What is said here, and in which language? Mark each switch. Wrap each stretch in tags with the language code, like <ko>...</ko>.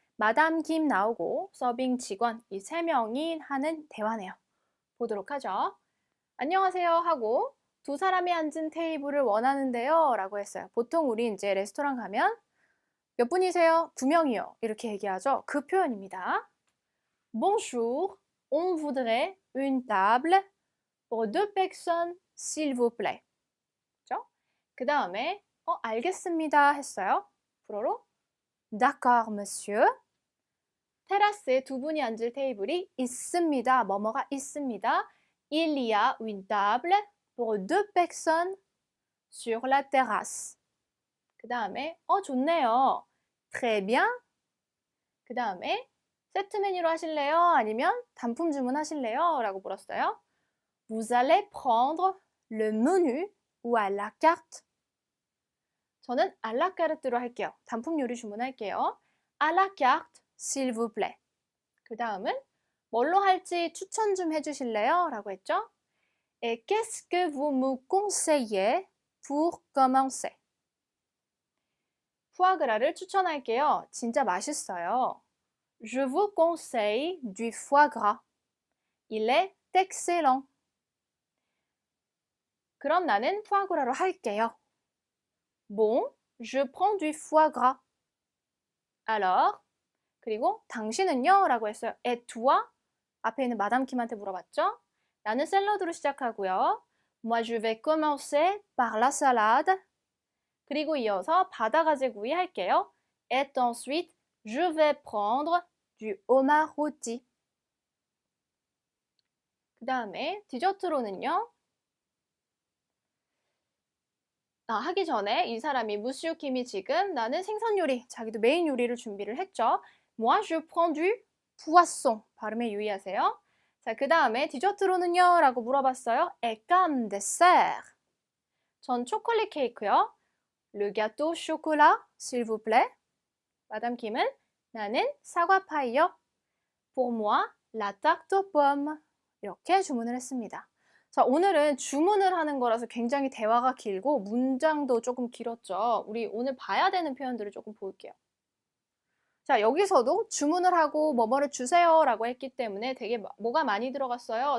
<ko>마담 김 나오고 서빙 직원 이 세 명이 하는 대화네요. 보도록 하죠. 안녕하세요 하고 두 사람이 앉은 테이블을 원하는데요 라고 했어요. 보통 우리 이제 레스토랑 가면 몇 분이세요? 두 명이요. 이렇게 얘기하죠. 그 표현입니다.</ko> <fr>Bonjour, on voudrait une table pour deux personnes, s'il vous plaît.</fr> <ko>그죠? 그 다음에 알겠습니다 했어요. 불어로</ko> <fr>D'accord, monsieur.</fr> <ko>테라스에 두 분이 앉을 테이블이 있습니다. 뭐뭐가 있습니다.</ko> <fr>Il y a une table pour deux personnes sur la terrasse.</fr> <ko>그 다음에 좋네요.</ko> <fr>Très bien.</fr> <ko>그 다음에 세트 메뉴로 하실래요? 아니면 단품 주문하실래요? 라고 물었어요.</ko> <fr>Vous allez prendre le menu ou à la carte?</fr> <ko>저는 알라카르트로 할게요. 단품 요리 주문할게요.</ko> <fr>À la carte, s'il vous plaît.</fr> <ko>그 다음은 뭘로 할지 추천 좀 해주실래요? 라고 했죠.</ko> <fr>Et qu'est-ce que vous me conseillez pour commencer?</fr> <ko>푸아그라를 추천할게요. 진짜 맛있어요.</ko> <fr>Je vous conseille du foie gras. Il est excellent.</fr> <ko>그럼 나는 푸아그라로 할게요.</ko> <fr>Bon, je prends du foie gras. Alors,</fr> <ko>그리고 당신은요? 라고 했어요.</ko> <fr>Et toi?</fr> <ko>앞에 있는 마담 킴한테 물어봤죠? 나는 샐러드로 시작하고요.</ko> <fr>Moi, je vais commencer par la salade.</fr> <ko>그리고 이어서 바다가재구이 할게요.</ko> <fr>Et ensuite, je vais prendre du homard rôti.</fr> <ko>그 다음에 디저트로는요. 하기 전에 이 사람이 무슈 킴이 지금 나는 생선 요리, 자기도 메인 요리를 준비를 했죠.</ko> <fr>Moi, je prends du poisson.</fr> <ko>발음에 유의하세요. 자, 그 다음에 디저트로는요? 라고 물어봤어요.</ko> <fr>Et comme dessert.</fr> <ko>전 초콜릿 케이크요.</ko> <fr>Le gâteau chocolat, s'il vous plaît.</fr> <ko>마담 킴은 나는 사과 파이요.</ko> <fr>Pour moi, la tarte aux pommes.</fr> <ko>이렇게 주문을 했습니다. 자, 오늘은 주문을 하는 거라서 굉장히 대화가 길고 문장도 조금 길었죠. 우리 오늘 봐야 되는 표현들을 조금 볼게요. 자, 여기서도 주문을 하고 뭐뭐를 주세요 라고 했기 때문에 되게 뭐가 많이 들어갔어요.</ko>